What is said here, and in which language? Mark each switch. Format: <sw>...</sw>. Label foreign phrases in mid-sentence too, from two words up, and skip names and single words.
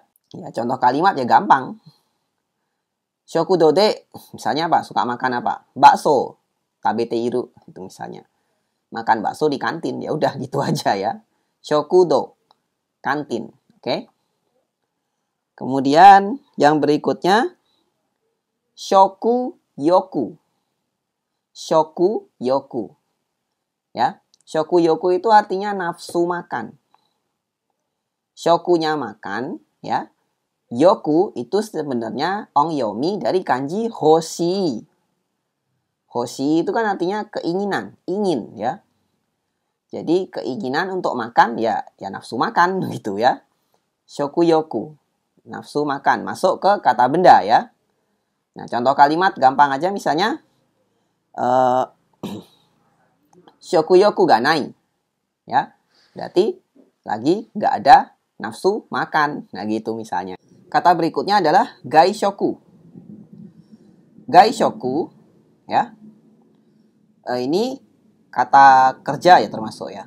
<id>Ya, contoh kalimat ya gampang.</id> <ja>Shokudo de,</ja> <id>misalnya apa? Suka makan apa? Bakso. Tabeteiru itu misalnya. Makan bakso di kantin. Ya udah gitu aja ya. Shokudo, kantin. Oke. Kemudian yang berikutnya shoku-yoku. Shoku-yoku. Ya. Shoku-yoku itu artinya nafsu makan. Shokunya makan ya. Yoku itu sebenarnya ongyomi dari kanji hoshi. Hoshi itu kan artinya keinginan, ingin ya. Jadi keinginan untuk makan ya nafsu makan gitu ya. Shoku-yoku, nafsu makan, masuk ke kata benda ya. Nah, contoh kalimat gampang aja misalnya</id> <ja>shoku-yoku ga nai.</ja> <id>Ya. Berarti lagi nggak ada nafsu makan. Nah, gitu misalnya. Kata berikutnya adalah gaishoku. Gaishoku ya. Ini kata kerja ya termasuk ya.</id>